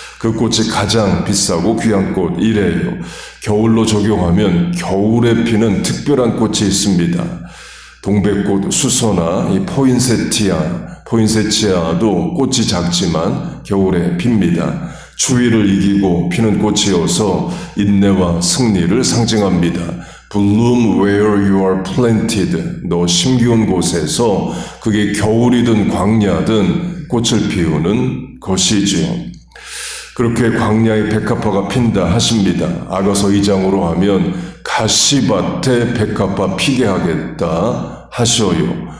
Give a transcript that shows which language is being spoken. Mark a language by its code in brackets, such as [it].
[ko] 그 꽃이 가장 비싸고 귀한 꽃이래요. 겨울로 적용하면 겨울에 피는 특별한 꽃이 있습니다. 동백꽃 수소나 이 포인세티아도 꽃이 작지만 겨울에 핍니다. 추위를 이기고 피는 꽃이어서 인내와 승리를 상징합니다. [en] Bloom where you are planted. [ko] 너 심기운 곳에서 그게 겨울이든 광야든 꽃을 피우는 것이지요. 그렇게 광야의 백합화가 핀다 하십니다. 아가서 2장으로 하면 가시밭에 백합화 피게 하겠다 하셔요.